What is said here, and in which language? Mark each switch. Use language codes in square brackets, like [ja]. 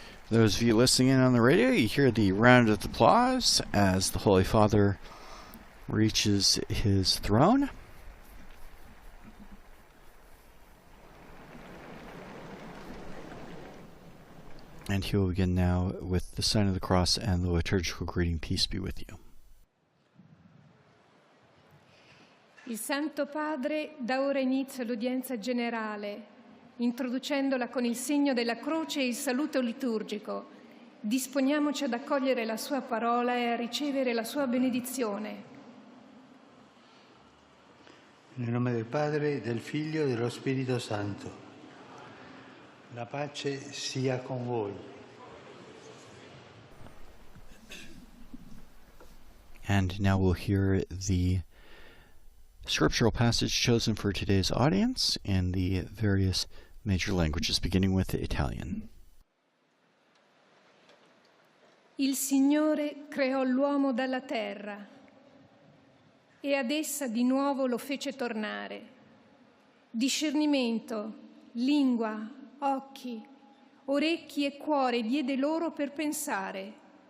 [en] Those of you listening in on the radio, you hear the round of applause as the Holy Father reaches his throne. And he will begin now with the sign of the cross and the liturgical greeting, peace be with you. [it] Il Santo Padre dà ora inizio all'udienza generale, introducendola con il segno della croce e il saluto liturgico. Disponiamoci ad accogliere la sua parola e a ricevere la sua benedizione. Nel nome del Padre, del Figlio e dello Spirito Santo. La pace sia con voi. [en] And now we'll hear the scriptural passage chosen for today's audience in the various major languages, beginning with Italian. [it] Il Signore creò l'uomo dalla terra e ad essa di nuovo lo fece tornare. Discernimento, lingua, occhi, orecchi e cuore diede loro per pensare.